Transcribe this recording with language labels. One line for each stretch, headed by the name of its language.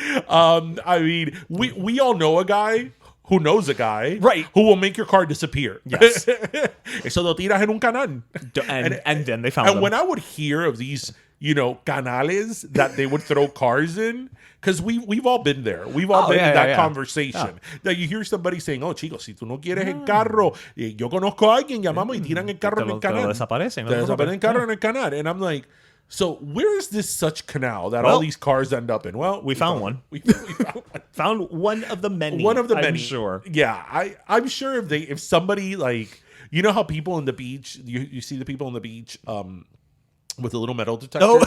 English: I mean, we all know a guy who knows a guy, Right. who will make your car disappear. Yes.
Spanish: Eso lo tiras en un canal.
English: And then they found And them. when I would hear of these, canales that they would throw cars in, because we've all been there. We've all been in that conversation. That you hear somebody saying, oh,
Spanish: chicos, si tú no quieres el carro, yo conozco a alguien, llamamos y tiran el carro en el canal. Te lo desaparecen. Te desaparecen el carro en el canal.
English: And I'm like, so where is this such canal that all these cars end up in? Well, we found one. We found one. Found one of the many. One of the many. I'm sure. Yeah, I'm sure if somebody like, you know how people on the beach, you see the people on the beach with the little metal detectors?